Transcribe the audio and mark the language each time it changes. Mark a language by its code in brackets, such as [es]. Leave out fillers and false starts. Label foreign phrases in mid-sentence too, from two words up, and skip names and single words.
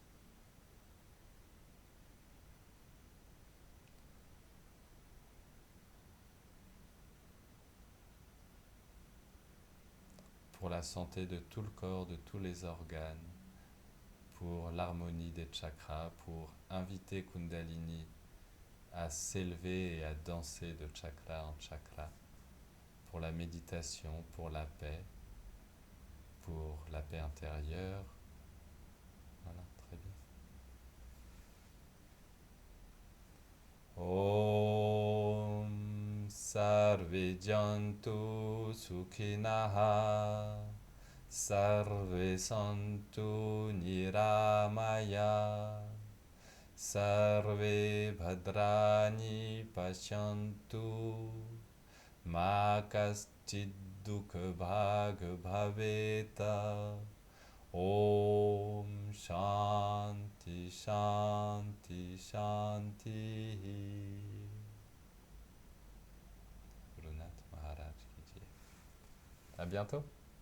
[fr] Pour la santé de tout le corps, de tous les organes, pour l'harmonie des chakras, pour inviter Kundalini à s'élever et à danser de chakra en chakra, pour la méditation, pour la paix intérieure. Voilà, très bien. [sa] ॐ सर्वे जन्तु सुखिनः सर्वे सन्तु निरामया सर्वे भद्राणि पश्यन्तु मा कश्चिद् दुःख भाग् भवेत ॐ शान्ति शान्ति शान्ति. [hi] गुरु नाथ महाराज की जय. [fr] À bientôt.